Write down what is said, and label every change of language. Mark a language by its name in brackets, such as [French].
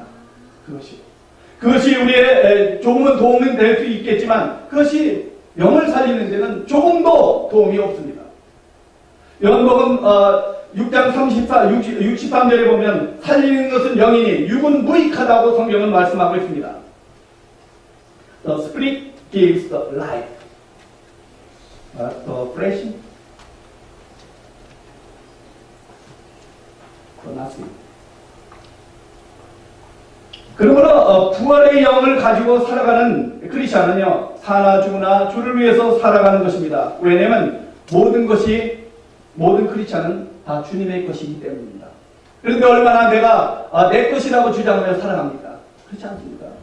[Korean] 그것이 우리의 조금은 도움이 될 수 있겠지만 그것이 영을 살리는 데는 조금도 도움이 없습니다. 요한복음 6장 63절에 보면 살리는 것은 영이니 육은 무익하다고 성경은 말씀하고 있습니다. [English] The Spirit gives the life, but the flesh, the nothing. [Korean] 그러므로 부활의 영을 가지고 살아가는 크리스천은요, 사나 죽으나 주를 위해서 살아가는 것입니다. 왜냐하면 모든 크리스천은 다 주님의 것이기 때문입니다. 그런데 얼마나 내가 내 것이라고 주장하며 살아갑니까? 그렇지 않습니까?